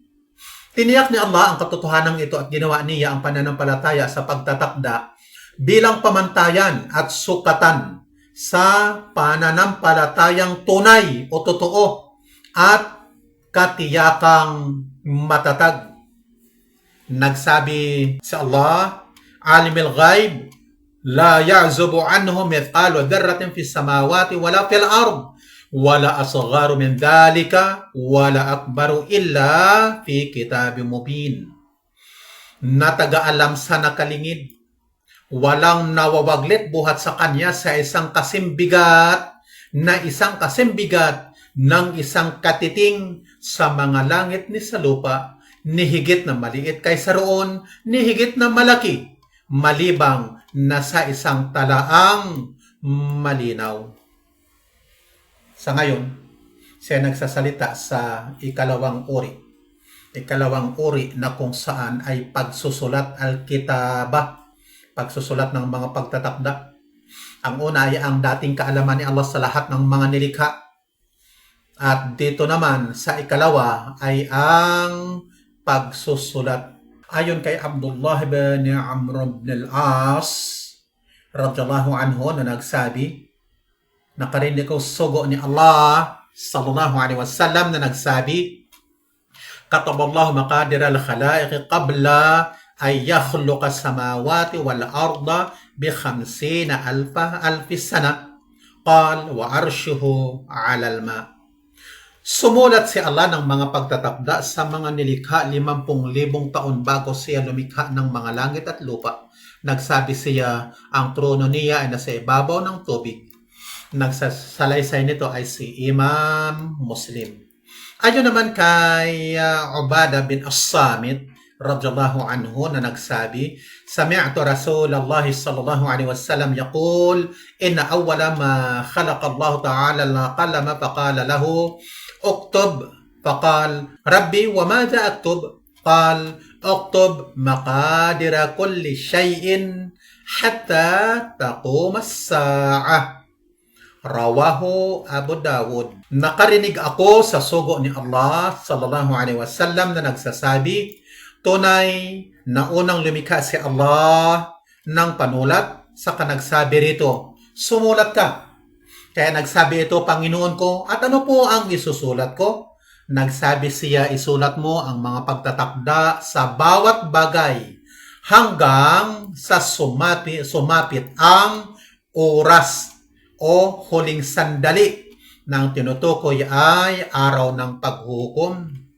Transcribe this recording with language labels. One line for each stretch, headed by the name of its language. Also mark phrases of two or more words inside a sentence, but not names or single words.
Filipino: Tiniyak ni Allah ang katotohanan ito at ginawa niya ang pananampalataya sa pagtatakda bilang pamantayan at sukatan sa pananampalatayang tunay o totoo at katiyakang matatag. Nagsabi si Allah,
Arabic: عالم الغيب لا يعزب عنه مثقال ذرة في السماوات ولا في الأرض ولا أصغر من ذلك ولا أكبر إلا في كتاب مبين.
Filipino: Natag-aalam sa nakalingid, walang nawawaglit buhat sa kanya sa isang kasimbigat ng isang katiting sa mga langit ni sa lupa, ni higit na maliit kaysa roon, ni higit na malaki, malibang na sa isang talaang malinaw. Sa ngayon, siya nagsasalita sa ikalawang uri. Ikalawang uri na kung saan ay pagsusulat al-kitaba, pagsusulat ng mga pagtatakda. Ang una ay ang dating kaalaman ni Allah sa lahat ng mga nilikha. At dito naman sa ikalawa ay ang pagsusulat. Ayon kay Abdullah bin Amr bin al-As
Arabic: رضي الله عنه
Filipino: na nagsabi, nakarinig ko sugo ni Allah
Arabic: صلى الله عليه وسلم
Filipino: na nagsabi,
Arabic: كتب الله مقادير الخلائق قبل أن يخلق السماوات والأرض بخمسين ألف سنة قال وعرشه على الماء.
Filipino: Sumulat si Allah ng mga pagtatakda sa mga nilikha 50,000 taon bago siya lumikha ng mga langit at lupa. Nagsabi siya, ang trono niya ay nasa ibabaw ng tubig. Nagsasalaysay nito ay si Imam Muslim. Ayon naman kay Ubadah bin As-Samit
Arabic: رضي الله عنه
Filipino: na nagsabi,
Arabic: سمعت رسول الله صلى الله عليه وسلم يقول إن أول ما خلق الله تعالى القلم فقال له اكتب فقال ربي وماذا أكتب قال اكتب مقادير كل شيء حتى تقوم الساعة رواه أبو داود.
Filipino: Nakarinig ako sa sugo ni Allah
Arabic: صلى الله عليه وسلم
Filipino: na nagsasabi, tunay na unang lumikha si Allah ng panulat, saka nagsabi rito, sumulat ka. Kaya nagsabi ito, Panginoon ko, at ano po ang isusulat ko? Nagsabi siya, isulat mo ang mga pagtatakda sa bawat bagay hanggang sa sumapit ang oras o huling sandali ng tinutukoy ay araw ng paghukom.